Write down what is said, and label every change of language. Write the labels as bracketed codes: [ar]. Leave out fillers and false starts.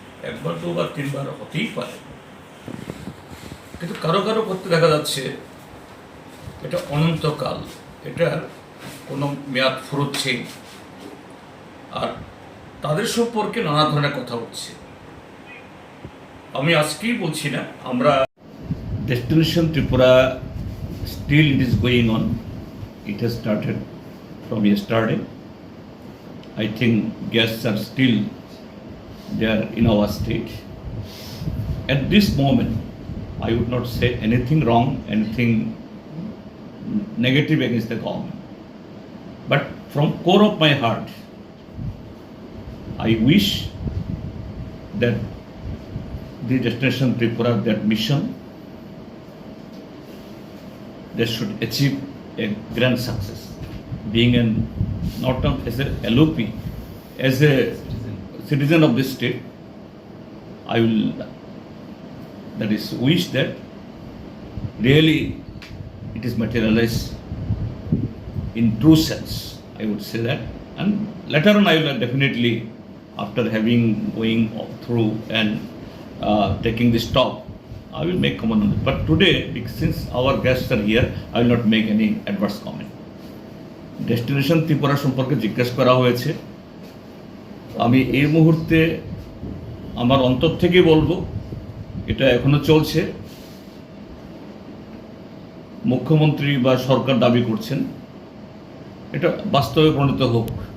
[bn] একবার দুবার তিনবার হতেই পারে, কিন্তু কারো কারো করতে দেখা যাচ্ছে এটা অনন্তকাল, এটার কোনো মেয়াদ ফুরোচ্ছেই, আর তাদের সম্পর্কে নানা ধরনের কথা হচ্ছে। আমি আজকেই বলছি না, আমরা [en] Destination Tripura still it is going on, it has started from yesterday. I think guests are still there in our state. At this moment, I would not say anything wrong, anything negative against the government. But from core of my heart, I wish that the Destination Tripura, that mission, they should achieve a grand success. Being not as a LOP, as a citizen of this state, I will wish that really it is materialized in true sense. I would say that, and later on I will definitely, after going through and taking this talk, I will make comment on it. But today, since our guests are here, I will not make any adverse comment. [bn] Destination Tripura সম্পর্কে জিজ্ঞেস করা হয়েছে। আমি এই মুহূর্তে আমার অন্তর থেকে বলবো, এটা এখনো চলছে। মুখ্যমন্ত্রী বা সরকার দাবি করছেন এটা বাস্তবে পরিণত হোক।